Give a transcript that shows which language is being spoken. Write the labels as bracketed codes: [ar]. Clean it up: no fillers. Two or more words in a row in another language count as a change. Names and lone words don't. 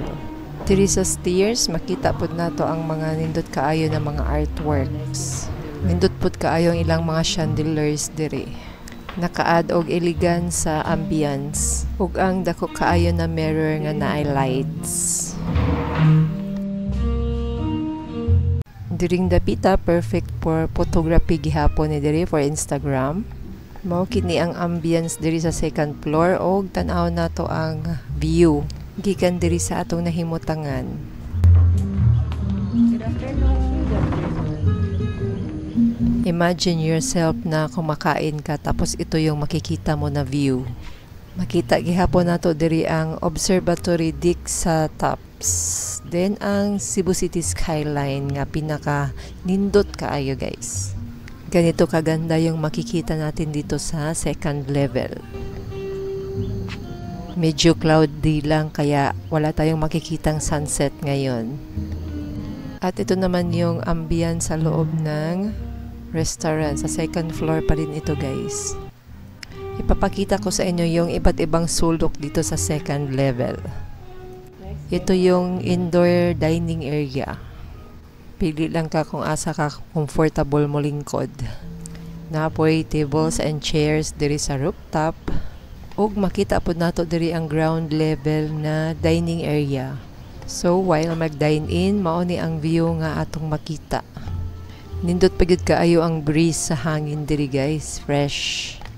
[ceb] Diri sa stairs, makita pud nato ang mga nindot kaayo na mga artworks. Nindot pud kaayo ang ilang mga chandeliers diri. Naka-add og elegance sa ambience ug ang dako kaayo na mirror nga naay lights. Diring dapita [en] perfect for photography [ceb] gihapon ni diri for Instagram. Mao kini ang ambience diri sa second floor og tan-aw nato ang view gikan diri sa atong nahimutangan. [en] Good afternoon. Imagine yourself [tl] na kumakain ka tapos ito yung makikita mo na view. [ceb] Makita gihapon nato diri ang observatory deck sa tops. Then ang Cebu City skyline nga pinaka nindot kaayo guys. [tl] Ganito kaganda yung makikita natin dito sa second level. Medyo cloudy lang kaya wala tayong makikitang sunset ngayon. At ito naman yung ambience sa loob ng restaurant. Sa second floor pa rin ito guys. Ipapakita ko sa inyo yung iba't ibang sulok dito sa second level. Ito yung indoor dining area. [ceb] Pili lang ka kung asa ka comfortable mo lingkod. Napoy [en] tables and chairs [ceb] diri sa rooftop. Ug makita po nato diri ang ground level na dining area. So while mag-dine in, mao ni ang view nga atong makita. Nindot pa gyud kaayo ang breeze sa hangin diri guys, fresh.